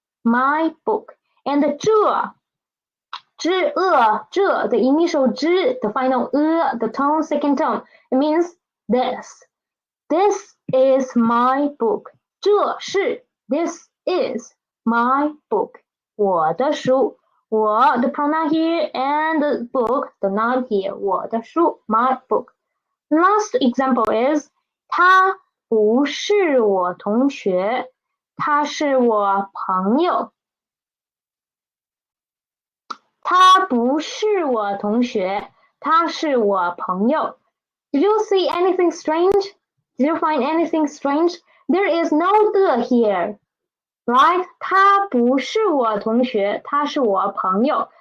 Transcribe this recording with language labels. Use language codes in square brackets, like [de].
[en] My book. And 这 the initial 这 the final the tone, second tone, it means this. This is my book. [zh] 这是 [en] this is my book. [zh] 我的书我 [en] the pronoun here and the book the noun here. [zh] 我的书 [en] my book. Last example is [zh] 他不是我同学，他是我朋友。他不是我同学，他是我朋友。 [en] Did you see anything strange? Did you find anything strange? There is no 的 here, right? [zh] 他不是我同学，他是我朋友。